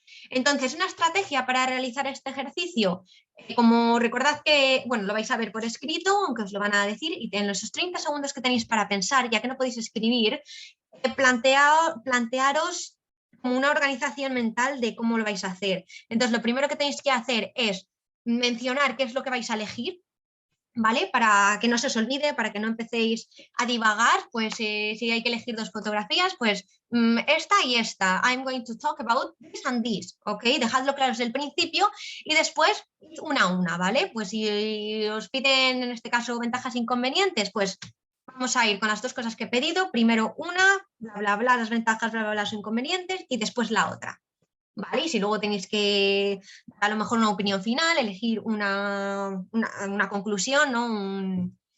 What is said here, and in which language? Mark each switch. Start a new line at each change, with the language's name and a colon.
Spanish: Entonces, una estrategia para realizar este ejercicio, como recordad que, bueno, lo vais a ver por escrito, aunque os lo van a decir, y en esos 30 segundos que tenéis para pensar, ya que no podéis escribir, plantearos como una organización mental de cómo lo vais a hacer. Entonces, lo primero que tenéis que hacer es mencionar qué es lo que vais a elegir, ¿vale? Para que no se os olvide, para que no empecéis a divagar, pues si hay que elegir dos fotografías, pues esta y esta.
English: I'm going to talk about this and this, ¿ok?
Spanish: Dejadlo claro desde el principio y después una a una, ¿vale? Pues si os piden, en este caso, ventajas e inconvenientes, pues vamos a ir con las dos cosas que he pedido. Primero una, bla, bla, bla, las ventajas, bla, bla, bla, los inconvenientes, y después la otra. ¿Vale? Y si luego tenéis que dar a lo mejor una opinión final, elegir una conclusión, ¿no?